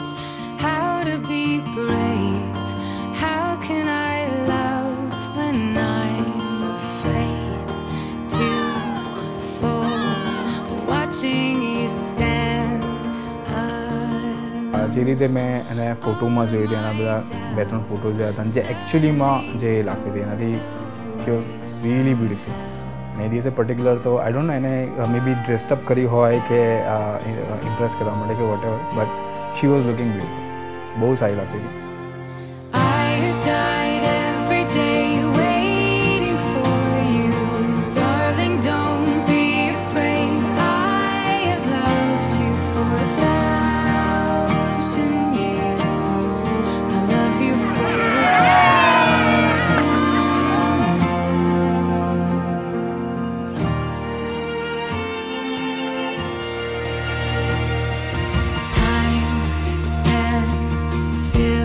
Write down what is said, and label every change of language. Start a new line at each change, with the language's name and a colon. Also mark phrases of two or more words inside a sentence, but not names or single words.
English: How to be brave? How can I love when I'm afraid to fall? Watching you stand
Gujarati: જે રીતે મેં એને ફોટોમાં જોઈ હતી એના બધા 2-3 ફોટો જોયા હતા જે એકચ્યુઅલીમાં જે લાગતી હતી એનાથી
English: she was really beautiful.
Gujarati: અને એ દિવસે પર્ટિક્યુલર તો
English: I don't know
Gujarati: એને
English: maybe dressed up
Gujarati: કરી હોય કે ઇમ્પ્રેસ કરવા માટે કે
English: whatever, but she was looking beautiful.
Gujarati: બહુ સારી લાગતી હતી.
English: I died every day waiting for you, darling. Don't be afraid. I have loved you for 1,000 years. I love you for 1,000 Time stands still.